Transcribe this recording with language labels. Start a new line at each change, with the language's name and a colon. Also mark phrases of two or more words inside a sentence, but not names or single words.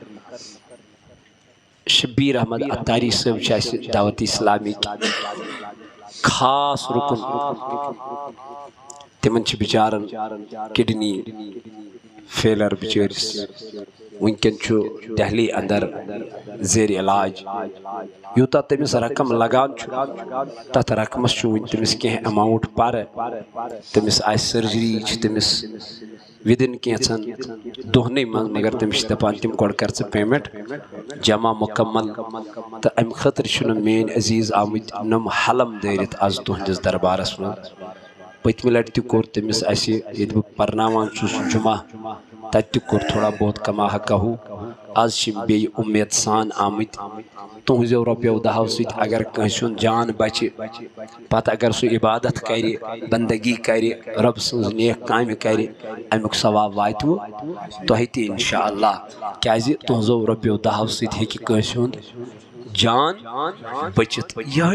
Kashmiri: شبیر احمد اتاری صٲب چھِ اَسہِ دعوت اسلامِکۍ خاص رُکُن تِمن چھِ بِچارن کڈنی فیلر بِچٲرِس وٕنکٮ۪ن چھُ دہلی اندر زیر علاج یوٗتاہ تٔمِس رقم لگان چھُ تتھ رقمس چھُ وٕنہِ تٔمِس کینٛہہ ایماوُنٹ پرٕ تٔمِس آسہِ سٔرجری چھِ تٔمِس وِدِن کینٛژھن دۄہنٕے منٛز مگر تٔمِس چھِ دپان تِم گۄڈٕ کر ژٕ پیمنٹ جمع مکمل تہٕ امہِ خٲطرٕ چھُنہٕ میٲنۍ عزیز آمٕتۍ نۄم حلم دٲرِتھ آز تُہنٛدِس دربارس منٛز پتمہ لٹہ تہ کور تمس اسہ یہ پرناوان چھس جمعہ تتہ کور تھوڑا بہت کما حقہ آز بی امید سان آمت تہذیو رۄپیو دہو سۭتۍ اگر کٲنٛسہِ ہُنٛد جان بچہِ پتہٕ اگر سُہ عبادت کرِ بندگی کرِ رب سٕنٛز نیک کامہِ کرِ امیُک ثواب واتوٕ تۄہہِ تہِ انشاءاللہ کیازِ تہذیو رۄپیو دہو سۭتۍ ہیٚکہِ کٲنٛسہِ ہُنٛد جان بچِتھ یہے